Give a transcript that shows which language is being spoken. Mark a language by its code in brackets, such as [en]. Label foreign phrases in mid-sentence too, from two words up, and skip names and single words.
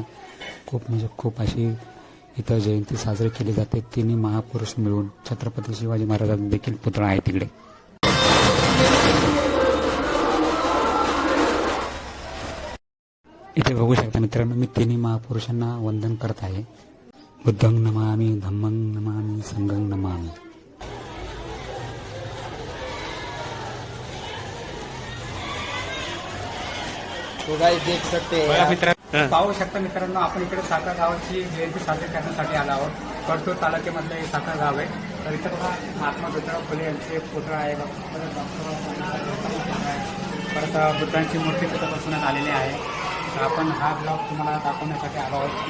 [mr] खूप म्हणजे खूप अशी इथं जयंती साजरी केली जाते. तिन्ही महापुरुष मिळून छत्रपती शिवाजी महाराजांचा देखील पुतळा आहे तिकडे. इथे बघू शकता मित्रांनो, मी तिन्ही महापुरुषांना वंदन करत आहे. [pi] बुद्धं नमामि, धम्मं नमामि, संघं नमामि. [hi] तो गाइस देख सकते हैं, [mr] पाहू शकता मित्रांनो, आपण इकडे साखर गावाची जयंती साजरी करण्यासाठी आलो आहोत. परतूर तालुक्यामधलं हे साखर गाव आहे. तर इथं बघा महात्मा ज्योतिराव फुले यांचे पुतळा आहे, परत बुद्धांची मूर्ती तिथं बसवण्यात आलेली आहे. तर आपण हा ब्लॉग तुम्हाला दाखवण्यासाठी आलो आहोत.